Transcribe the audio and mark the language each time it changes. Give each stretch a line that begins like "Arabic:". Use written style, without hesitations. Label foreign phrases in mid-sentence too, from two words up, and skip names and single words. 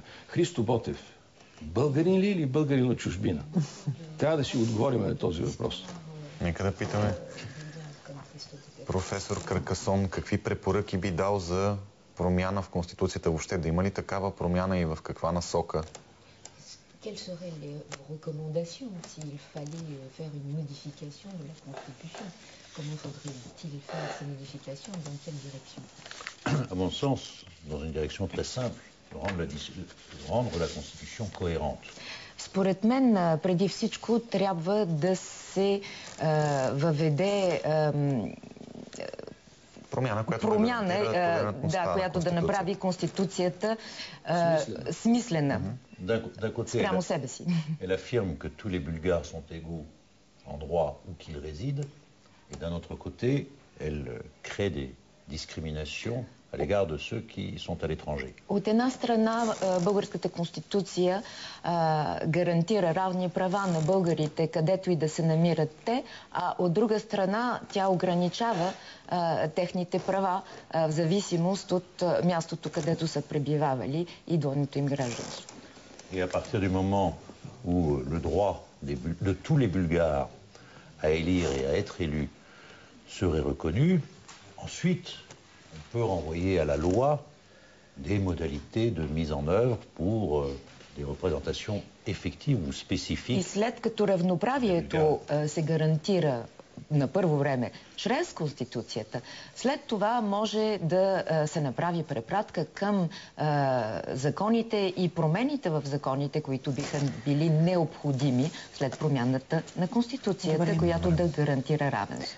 Bulgarian: Христо Ботев, българин ли или българин от чужбина? Трябва да си отговорим на този въпрос. Нека да питаме професор Каркасон, какви препоръки би дал за промяна в Конституцията въобще? Да има ли такава промяна и в каква насока?
French: Quelles seraient les recommandations s'il fallait faire une modification de la Constitution? Comment faudrait-il faire ces modifications? Dans quelle direction? À mon sens, dans une direction très simple, rendre la Constitution cohérente.
Bulgarian: Според мен, преди всичко, трябва да се въведе промяна, която да направи Конституцията смислена спрямо себе си.
French: Elle affirme que tous les Bulgares sont égaux en droit où qu'ils résident, et d'un autre côté, elle crée des discriminations à l'égard de ceux qui sont à l'étranger.
Bulgarian: От една страна, българската конституция гарантира равни права на българите, където и да се намират те, а от друга страна тя ограничава техните права в зависимост от мястото, където са пребивавали и двойното им гражданство.
French: Et à partir du moment où le droit de tous les Bulgares à élire et à être élus serait reconnu, ensuite on peut renvoyer à la loi des modalités de mise en œuvre pour des représentations effectives ou spécifiques.
Bulgarian: И след като равноправието се гарантира на първо време чрез Конституцията, след това може да се направи препратка към законите и промените в законите, които биха били необходими след промяната на Конституцията, която да гарантира равенство.